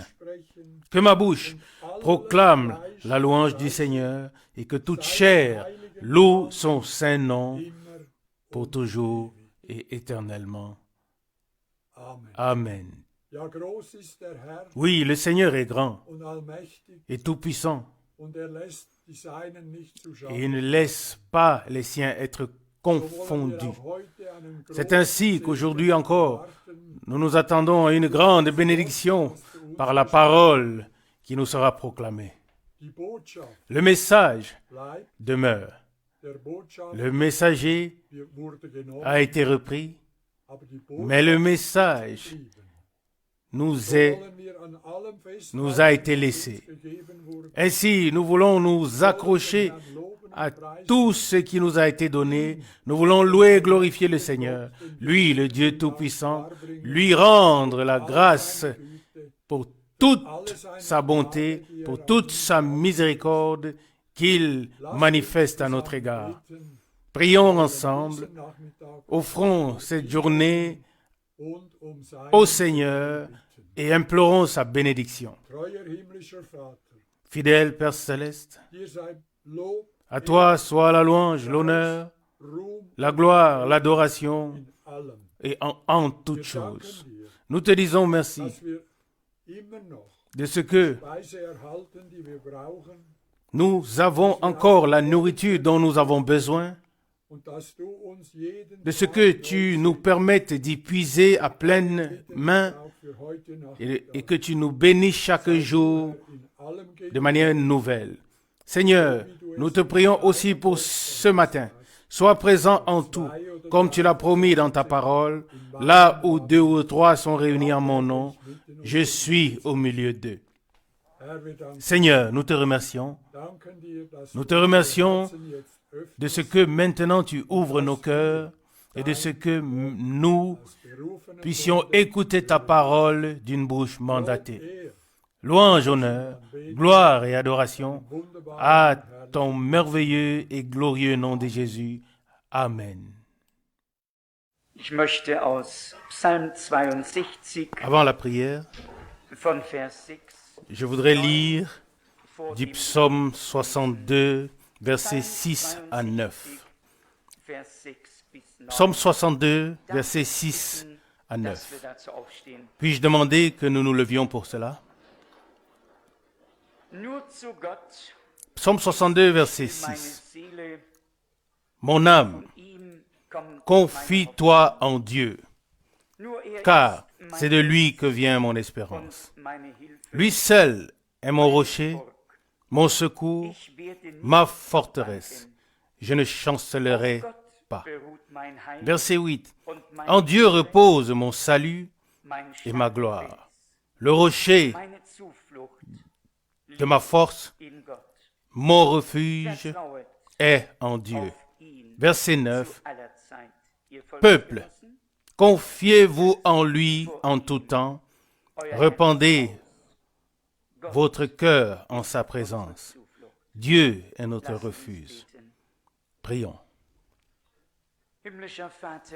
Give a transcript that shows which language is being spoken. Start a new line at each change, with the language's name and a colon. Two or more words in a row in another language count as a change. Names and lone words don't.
French: Que ma bouche proclame la louange du Seigneur et que toute chair loue son saint nom pour toujours et éternellement. Amen. Oui, le Seigneur est grand et tout-puissant
German: die Seinen nicht zu schauen.
French: et il ne laisse pas les siens être
German: So wollen wir
French: confondus.
German: auch heute einen
French: C'est
German: großen
French: ainsi qu'aujourd'hui encore,
German: warten,
French: nous nous attendons à une grande bénédiction par la parole qui nous sera proclamée.
German: die Botschaft
French: Le message
German: bleibt,
French: demeure.
German: der Botschaft
French: Le messager
German: wurde genommen,
French: a été repris,
German: aber die
French: mais le
German: Botschaft
French: message
German: geblieben.
French: nous
German: So
French: est
German: wollen wir an allem
French: nous a été
German: festhalten, was
French: laissé.
German: uns gegeben wurde.
French: Ainsi, nous voulons nous accrocher
German: Herrn loben
French: à
German: und preisen.
French: tout ce qui nous a été donné. Nous voulons louer et glorifier le Seigneur, lui, le Dieu Tout-Puissant, lui rendre la grâce
German: Alle seine Güte,
French: pour toute sa bonté, pour toute sa miséricorde qu'il manifeste à notre égard.
German: beten,
French: Prions ensemble,
German: diesen Nachmittag
French: offrons cette journée
German: und seinen
French: au Seigneur et implorons sa bénédiction.
German: Treuer himmlischer Vater,
French: Fidèle Père Céleste,
German: dir sei Lob,
French: à toi soit la louange, l'honneur,
German: Ruhm
French: la gloire, l'adoration
German: in allem.
French: et en toutes
German: Wir
French: choses.
German: danken dir,
French: Nous te disons merci
German: dass wir immer noch
French: de ce que
German: Speise erhalten, die wir brauchen,
French: nous avons encore la nourriture dont nous avons besoin,
German: und dass du uns jeden
French: de ce
German: Tag
French: que
German: neu
French: tu nous permettes d'y puiser à pleine main
German: auch für heute
French: et que tu nous bénisses chaque jour
German: in allem
French: de manière nouvelle. Seigneur, nous te prions aussi pour ce matin. Sois présent en tout, comme tu l'as promis dans ta parole. Là où 2 ou 3 sont réunis en mon nom, je suis au milieu d'eux.
German: Herr, wir danken
French: Seigneur, nous te remercions.
German: dir, dass
French: Nous
German: du
French: te remercions
German: Herzen jetzt öffnest,
French: de ce que maintenant tu ouvres nos cœurs et de ce que nous
German: berufenen
French: puissions écouter ta parole d'une bouche mandatée.
German: Ehr,
French: Louange, honneur, gloire et adoration
German: wunderbar,
French: à ton merveilleux et glorieux nom de Jésus. Amen.
German: Ich möchte aus Psalm 62
French: Avant la prière,
German: von Vers 6
French: je voudrais lire
German: vor
French: du
German: dem
French: psaume 62, versets 6 à 9.
German: Vers 6 bis 9.
French: Psaume 62, versets 6 à
German: Dass
French: 9.
German: wir dazu aufstehen.
French: Puis-je demander que nous nous levions pour cela?
German: Nur zu Gott,
French: Psaume 62, verset
German: meine
French: 6.
German: Seele,
French: Mon âme,
German: ihm kommt
French: confie-toi en Dieu,
German: Nur er
French: car
German: ist
French: c'est
German: mein
French: de lui que vient mon
German: und
French: espérance.
German: meine Hilfe.
French: Lui seul est mon rocher, mon secours,
German: Ich werde nicht
French: ma forteresse. Je ne chancellerai
German: Gott
French: pas.
German: beruht mein Heil
French: Verset 8.
German: und mein
French: En Dieu repose mon salut
German: mein
French: et ma
German: Schattenfels,
French: gloire. Le rocher
German: meine Zuflucht
French: de ma force,
German: in Gott.
French: mon refuge
German: Vertrauet
French: est en Dieu.
German: auf ihn
French: Verset
German: zu
French: 9.
German: aller Zeit. Ihr
French: Peuple,
German: Volksgenossen,
French: confiez-vous en lui en tout temps.
German: euer
French: Répandez
German: Gott
French: votre cœur en sa présence.
German: Zuflucht.
French: Dieu est notre
German: Lasst uns
French: refuge.
German: beten.
French: Prions.
German: Himmlischer Vater,